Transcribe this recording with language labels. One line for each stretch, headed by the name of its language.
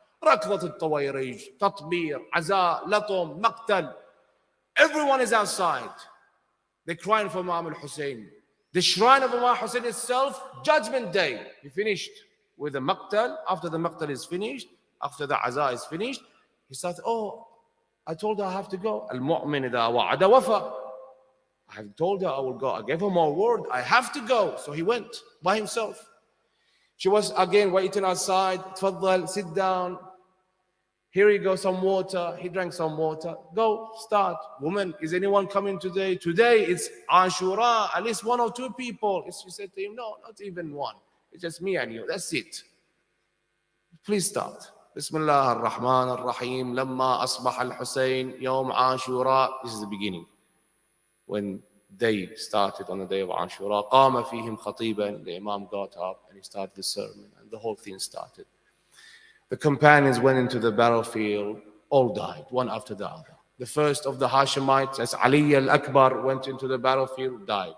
Arabic: ركضة الطويريج, تطبير, عزاء, لطم, مقتل.
English: Everyone is outside. They're crying for Imam al-Hussein. The shrine of Imam Hussein itself, Judgment Day. He finished with the maqtal. After the maqtal is finished, after the azaa is finished, he started, "Oh, I told her I have to go.
Arabic: Al-mu'min idha wa'ada wafa."
English: I have told her I will go. I gave her my word. I have to go. So he went by himself. She was again waiting outside. "Tfaddal, sit down. Here you go, some water." He drank some water. "Go, start. Woman, is anyone coming today?" "Today it's Ashura, at least 1 or 2 people." She said to him, "No, not even one. It's just me and you. That's it. Please start.
Arabic: بسم الله الرحمن الرحيم لما أصبح الحسين يوم عاشوراء.
English: This is the beginning. When they started on the day of Ashura,
Arabic: قام فيهم خطيبا.
English: The Imam got up and he started the sermon, and the whole thing started. The companions went into the battlefield, all died, one after the other. The first of the Hashemites, as Ali al-Akbar, went into the battlefield, died.